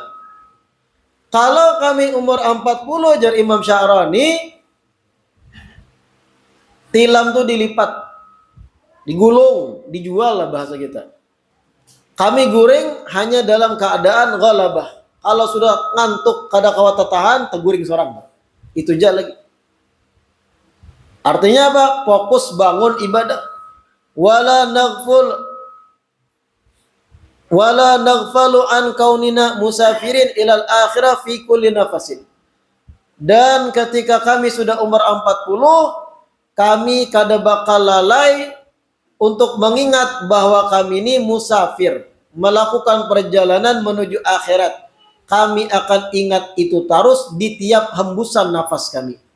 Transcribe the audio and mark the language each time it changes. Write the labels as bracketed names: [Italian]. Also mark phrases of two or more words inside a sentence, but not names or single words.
[Banjar] Kalau kami umur 40, jar Imam Sya'rani, tilam tuh dilipat, digulung, dijual lah bahasa kita. Kami guring hanya dalam keadaan ghalabah. Kalau sudah ngantuk kada kawat tahan, teguring seorang. Itu aja lagi. Artinya apa? Fokus bangun ibadah. [Arabic] ولا نغفل عن كوننا مسافرين إلى الآخرة في كل نفس. [Banjar] Dan ketika kami sudah umur 40, kami kada bakal lalai untuk mengingat bahwa kami ini musafir, melakukan perjalanan menuju akhirat. Kami akan ingat itu terus di tiap hembusan nafas kami.